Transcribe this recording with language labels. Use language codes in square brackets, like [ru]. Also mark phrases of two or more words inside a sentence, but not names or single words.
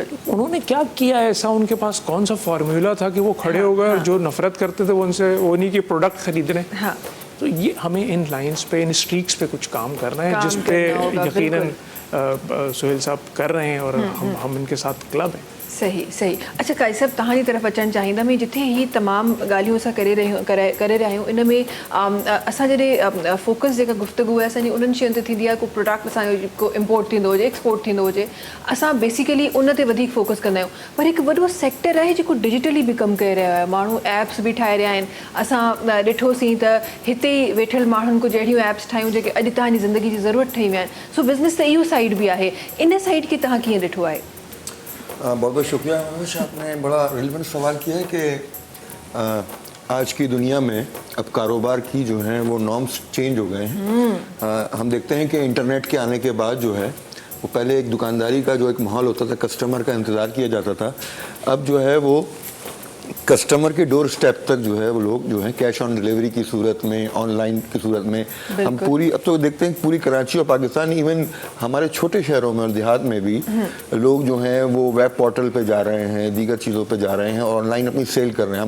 [ur] انہوں نے کیا کیا ایسا، ان کے پاس کون سا فارمولا تھا کہ وہ کھڑے ہو گئے اور جو نفرت کرتے تھے وہ ان سے انہی کی پروڈکٹ خرید رہے ہیں. تو یہ ہمیں ان لائنز پہ، ان سٹریکس پہ کچھ کام کرنا ہے، جس پہ یقیناً سہیل صاحب کر رہے ہیں اور ہم ان کے ساتھ کلب ہیں. صحیح صحیح. [sd] अच्छा काई साहब, तव्हांजी तरफ़ अचणु चाहींदा मैं, जिथे ही तमाम ॻाल्हियूं असां करे रहिया आहियूं, इन में असां जॾहिं फोकस जेका गुफ़्तगू आहे असांजी उन्हनि शयुनि ते थींदी आहे, को प्रोडक्ट असांजो को इम्पोर्ट थींदो हुजे, एक्सपोर्ट थींदो हुजे, असां बेसिकली उन ते वधीक फोकस कंदा आहियूं। पर हिकु वॾो सेक्टर आहे जेको डिजिटली बि कमु करे रहियो आहे, माण्हू ऐप्स बि ठाहे रहिया आहिनि। असां ॾिठोसीं त हिते ई वेठल माण्हुनि को जहिड़ियूं ऐप्स ठाहियूं जेके अॼु तव्हांजी ज़िंदगी जी ज़रूरत ठही विया आहिनि। सो बिज़नेस त इहो साइड बि आहे, इन साइड खे तव्हां कीअं ॾिठो आहे? [ur] بہت بہت شکریہ انوش، آپ نے بڑا ریلیونٹ سوال کیا ہے کہ آج کی دنیا میں اب کاروبار کی جو ہے وہ [en] norms change [ur] ہو گئے ہیں. ہم دیکھتے ہیں کہ انٹرنیٹ کے آنے کے بعد جو ہے وہ پہلے ایک دکانداری کا جو ایک ماحول ہوتا تھا، کسٹمر کا انتظار کیا جاتا تھا، اب جو ہے وہ کسٹمر کے [en] door step [ur] تک جو ہے وہ لوگ جو ہے [en] cash on delivery [ur] کی صورت میں، آن لائن کی صورت میں، ہم پوری اب تو دیکھتے ہیں پوری کراچی اور پاکستان، ایون ہمارے چھوٹے شہروں میں اور دیہات میں بھی لوگ جو ہیں وہ [en] web portal [ur] پہ جا رہے ہیں، دیگر چیزوں پہ جا رہے ہیں اور آن لائن اپنی سیل کر رہے ہیں.